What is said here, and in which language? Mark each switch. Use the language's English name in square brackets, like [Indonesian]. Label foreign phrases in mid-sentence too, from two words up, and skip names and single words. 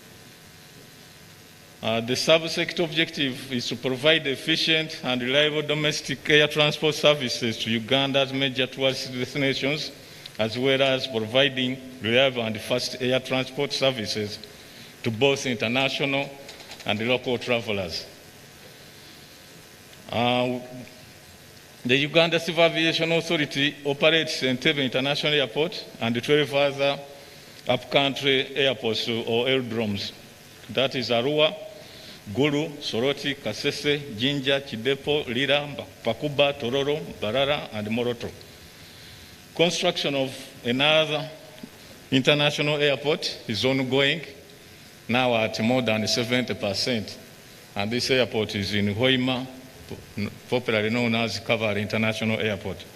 [English] The subsector objective is to provide efficient and reliable domestic air transport services to Uganda's major tourist destinations, as well as providing reliable and fast air transport services to both international and local travelers. The Uganda Civil Aviation Authority operates Entebbe International Airport and 12 other upcountry airports or aerodromes. That is Arua, Gulu, Soroti, Kasese, Jinja, Chidepo, Lira, Pakuba, Tororo, Barara, and Moroto. Construction of another international airport is ongoing, now at more than 70%. And this airport is in Hoima, popularly known as Kavar International Airport.